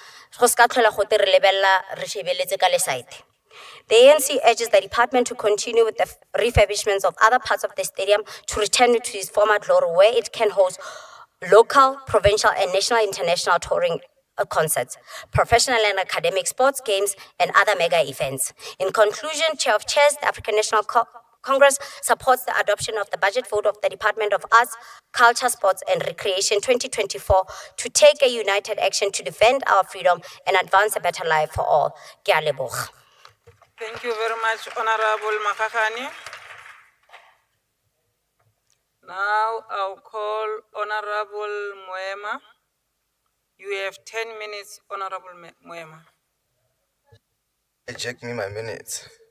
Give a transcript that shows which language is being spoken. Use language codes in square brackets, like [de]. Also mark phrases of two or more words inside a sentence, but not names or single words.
[en] The ANC urges the department to continue with the refurbishments of other parts of the stadium to return it to its former glory, where it can host local, provincial, and national international touring concerts, professional and academic sports games, and other mega events. In conclusion, Chair of Chairs, the African National Congress supports the adoption of the budget vote of the Department of Arts, Culture, Sports and Recreation 2024 to take a united action to defend our freedom and advance a better life for all. [nso] Ke a leboga. [en] Thank you very much, Honorable Makakane. Now I'll call Honorable Moema. You have 10 minutes, Honorable Moema. Check me my minutes.